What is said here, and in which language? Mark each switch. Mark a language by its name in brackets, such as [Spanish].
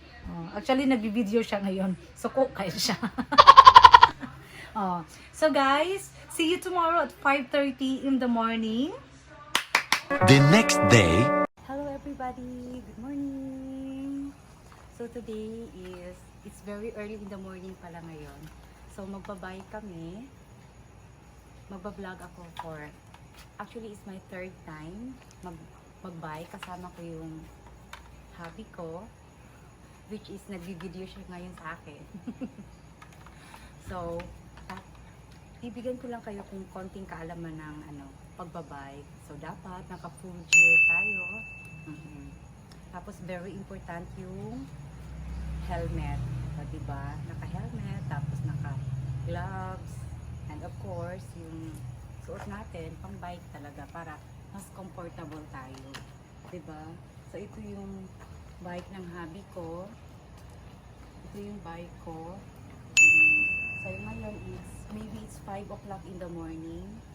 [Filipino] Oh, actually nagvi-video siya ngayon. So kayo siya. Oh. [English] So guys, see you tomorrow at 5:30 in the morning. The next day. Hello everybody. Good morning. So today it's very early in the morning [Filipino] pala ngayon. So magbabike kami. Magba-vlog ako actually [English] it's my third time [Filipino] magbike. Kasama ko yung hubby ko, which is nagvi-video siya ngayon sa akin. So ibigyan ko lang kayo kung konting kaalaman ng pagbabike. So dapat naka full gear tayo. Tapos very important yung helmet. So, diba? Naka helmet, tapos naka gloves, [English] and of course [Filipino] yung suot natin pang bike talaga para mas comfortable tayo. Diba? So ito yung bike ng hubby ko. Ito yung bike ko. [English] So ngayon maybe it's 5 o'clock in the morning.